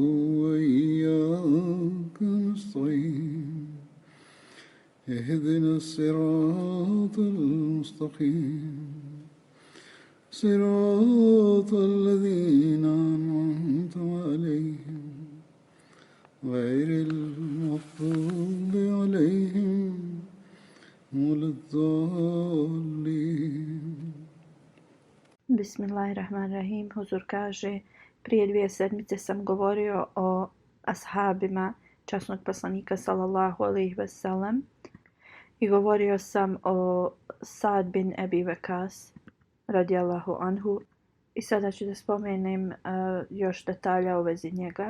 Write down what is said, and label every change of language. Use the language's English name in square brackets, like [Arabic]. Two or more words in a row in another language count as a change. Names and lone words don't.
[Arabic] وإياك نستعين اهدنا الصراط المستقيم صراط الذين أنعمت عليهم غير المغضوب عليهم ولا الضالين. Bismillahirrahmanirrahim. [Bosnian] Huzur kaže, prije 2 sedmice sam govorio o ashabima časnog poslanika [Arabic] صلى الله عليه وسلم [Bosnian] i govorio sam o Sa'd bin Abi Waqqas [Arabic] رضي الله عنه [Bosnian] i sada ću da spomenem još detalja u vezi njega.